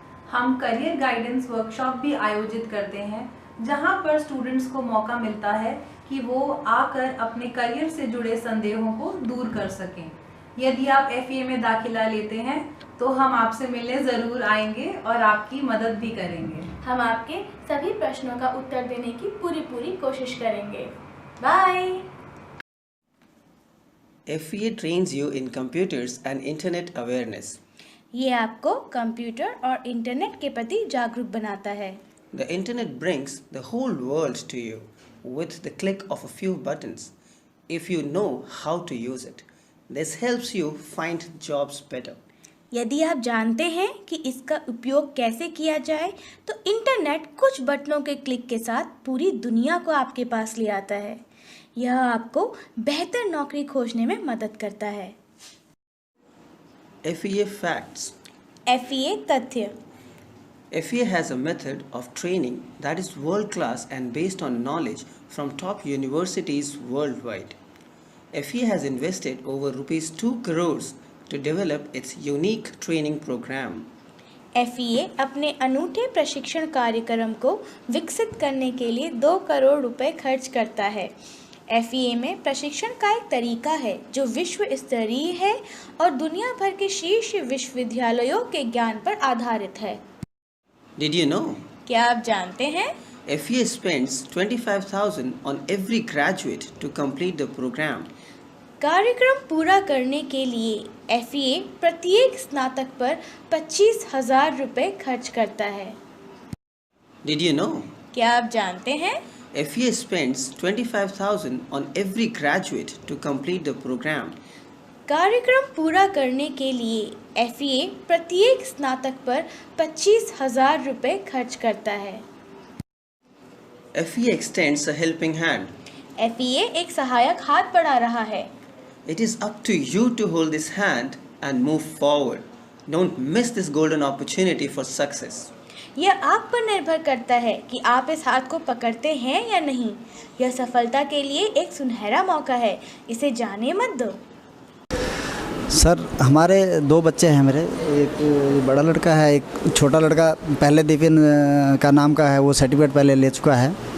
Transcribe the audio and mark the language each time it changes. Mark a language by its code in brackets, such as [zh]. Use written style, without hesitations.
[hi] हम career guidance workshop भी आयोजित करते हैं जहां पर स्टूडेंट्स को मौका मिलता है कि वो आकर अपने करियर से जुड़े संदेहों को दूर कर सकें। यदि आप FEA में दाखिला लेते हैं तो हम आपसे मिलने ज़रूर आएंगे और आपकी मदद भी करेंगे। हम आपके सभी प्रश्नों का उत्तर देने की पूरी कोशिश करेंगे। Bye. [en] FEA trains you in computers and internet awareness. [hi] ये आपको कंप्यूटर और इंटरनेट के प्रति जागरूक बनाता है। [en] The internet brings the whole world to you with the click of a few buttons if you know how to use it. This helps you find jobs better. [hi] यदि आप जानते हैं कि इसका उपयोग कैसे किया जाए तो इंटरनेट कुछ बटनों के क्लिक के साथ पूरी दुनिया को आपके पास ले आता है। यह आपको बेहतर नौकरी खोजने में मदद करता है। [en] FEA facts. [hi] FEA तथ्य। [en] FEA has a method of training that is world class and based on knowledge from top universities worldwide. FEA has invested over ₹2 crores to develop its unique training program. [hi] FEA अपने अनूठे प्रशिक्षण कार्यक्रम को विकसित करने के लिए 2 करोड़ रुपए खर्च करता है। FEA में प्रशिक्षण का एक तरीका है जो विश्व स्तरीय है और दुनिया भर के शीर्ष विश्वविद्यालयों के ज्ञान पर आधारित है। [en] Did you know? [hi] क्या आप जानते हैं? [en] FEA spends $25,000 on every graduate to complete the program. [hi] कार्यक्रम पूरा करने के लिए FEA प्रत्येक स्नातक पर 25,000 रुपए खर्च करता है। [en] Did you know? [hi] क्या आप जानते हैं? [en] FEA spends $25,000 on every graduate to complete the program. [hi] कार्यक्रम पूरा करने के लिए FEA प्रत्येक स्नातक पर 25,000 रुपए खर्च करता है। [en] FEA extends a helping hand. [hi] FEA एक सहायक हाथ बढ़ा रहा है। [en] It is up to you to hold this hand and move forward. Don't miss this golden opportunity for success. [hi] यह आप पर निर्भर करता है कि आप इस हाथ को पकड़ते हैं या नहीं। यह सफलता के लिए एक सुनहरा मौका है, इसे जाने मत दो। सर, हमारे 2 बच्चे हैं मेरे, एक बड़ा लड़का है, एक छोटा लड़का पहले दिव्यन का नाम का है, वो सर्टिफिकेट पहले ले चुका है।